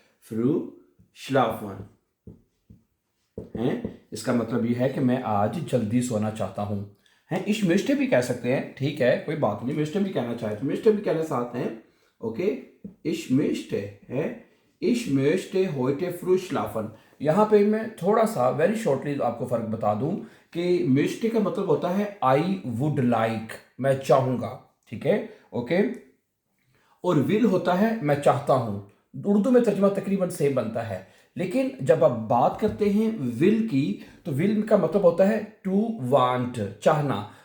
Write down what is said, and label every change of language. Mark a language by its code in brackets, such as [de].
[de] früh schlafen [hi] है, इसका मतलब ये है कि मैं आज जल्दी सोना चाहता हूँ। हैं, [de] ich möchte [hi] भी कह सकते हैं, ठीक है, कोई बात नहीं, möchte भी कहना चाहे तो möchte भी कहने साथ हैं, ओके। [de] ich möchte है, ich möchte heute früh schlafen। [hi] यहाँ पे मैं थोड़ा सा वेरी शॉर्टली आपको फर्क बता दूं कि möchte का मतलब होता है [en] I would like, [hi] मैं चाहूंगा, ठीक है, ओके। और विल होता है मैं चाहता हूं। उर्दू में तर्जुमा तकरीबन सेम बनता है, लेकिन जब आप बात करते हैं विल की, तो विल का मतलब होता है [en] to want, [hi] चाहना।